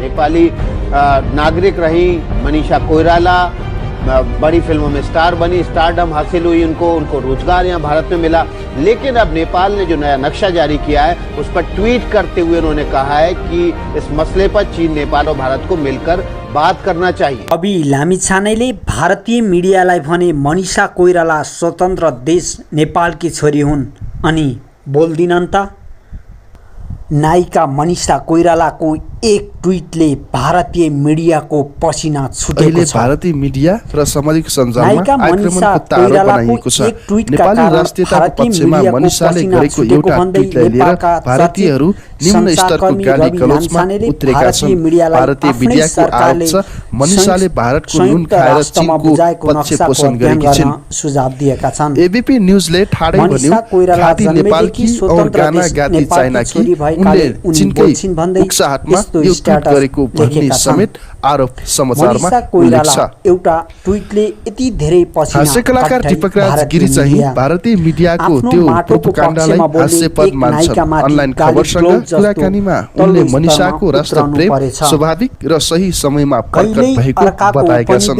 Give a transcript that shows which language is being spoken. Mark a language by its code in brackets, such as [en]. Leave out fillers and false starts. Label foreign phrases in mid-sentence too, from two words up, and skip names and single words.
[hi] नेपाली नागरिक रही मनीषा कोइराला, बड़ी फिल्मों में स्टार बनी, स्टारडम हासिल हुई उनको रोजगार यहाँ भारत में मिला। लेकिन अब नेपाल ने जो नया नक्शा जारी किया है उस पर ट्वीट करते हुए उन्होंने कहा है कि इस मसले पर चीन, नेपाल और भारत को मिलकर बात करना चाहिए। [ne] रवि लामिछानेले भारतीय मिडियालाई भने मनिषा कोइराला स्वतन्त्र देश नेपालकी छोरी हुन् अनि बोल्दिनन् त। नायिका मनिषा कोइरालाको एक ट्विटले भारतीय मिडियाको पसिना छुटेको छ। भारतीय मिडिया र सामाजिक सञ्जालमा आक्रमणको तारो बनाइएको छ। नेपाली राष्ट्रियताको पक्षमा मनिषाले गरेको एउटा ट्विटलाई लिएर भारतीयहरू निम्न स्तरको गाली गलौजमा उत्रेका छन्। भारतीय मिडियाको आरोप छ मनिषाले भारतको नुन खाएर चीनको पक्ष पोषण गरेकी छिन्। सुझाव दिएका छन्। एबीपी न्यूजले ठाडै भन्यो [hi] खाती नेपालकी और गाना गाती चाइनाकी, [ne] उनले चीनकै उक्साहटमा यो ट्विट गरेको भन्ने समेत आरोप समाचारमा उल्लेख छ। एउटा ट्विटले यति धेरै पसिना हास्य कलाकार दीपक राज गिरी चाहिँ भारतीय मिडियाको त्यो प्रोपोगन्डालाई हास्यपद मान्छन्। अनलाइन खबरसँग कुराकानीमा उनले मनिषाको राष्ट्रप्रेम स्वाभाविक र सही समयमा प्रकट भएको बताएका छन्।